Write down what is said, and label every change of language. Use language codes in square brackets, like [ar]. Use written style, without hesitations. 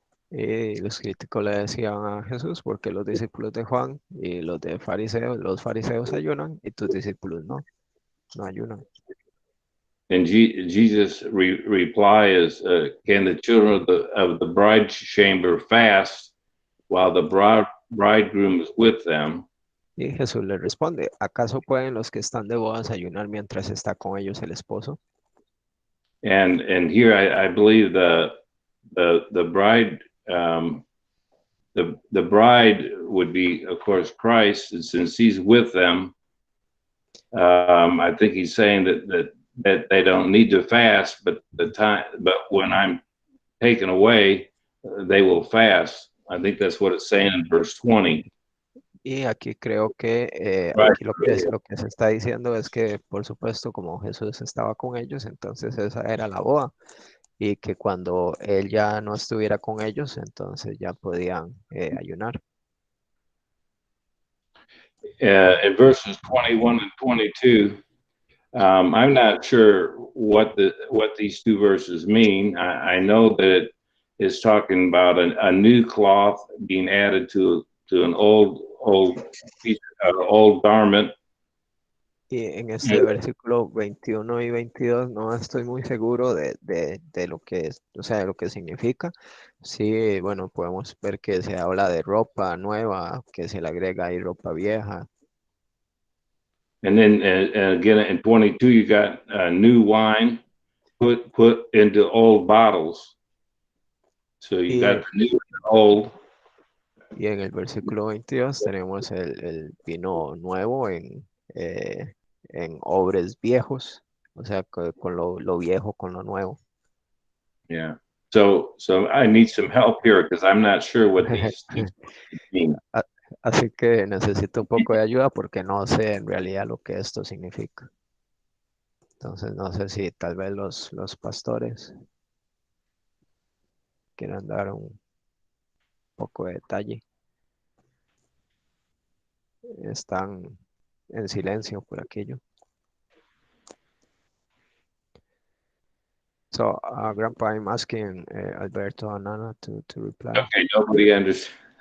[es] Y los críticos le decían a Jesús, porque los discípulos de Juan y los fariseos ayunan y tus discípulos no ayunan. [en] And Jesus' reply is, can the children of the bride chamber fast while the bridegroom is with them? [es] Y Jesús le responde, ¿acaso pueden los que están de bodas ayunar mientras está con ellos el esposo? [en] And here I believe the bride the bride would be, of course, Christ, and since he's with them, I think he's saying that they don't need to fast, but when I'm taken away, they will fast. I think that's what it's saying in verse 20. [es] Y aquí creo que [en] Right. [es] aquí lo que se está diciendo es que, por supuesto, como Jesús estaba con ellos, entonces esa era la boda. Y que cuando él ya no estuviera con ellos, entonces ya podían ayunar. [en] In verses 21 and 22, I'm not sure what these two verses mean. I know that it is talking about a new cloth being added to an old piece, old garment. [es] Y en este versículo 21 y 22 no estoy muy seguro de lo que es, o sea, de lo que significa. Sí, bueno, podemos ver que se habla de ropa nueva, que se le agrega ahí ropa vieja. [en] And then again in 22, you got new wine put into old bottles. So you got the new and the old. [es] Y en el versículo 22 tenemos el vino nuevo en odres viejos, o sea, con lo viejo con lo nuevo. [en] Yeah. So I need some help here because I'm not sure what these mean. [es] Así que necesito un poco de ayuda porque no sé en realidad lo que esto significa. Entonces no sé si tal vez los pastores quieran dar un poco de detalle. Están en silencio por aquello. [en] So, Grandpa, I'm asking Alberto and Ana to reply. Okay, nobody understands.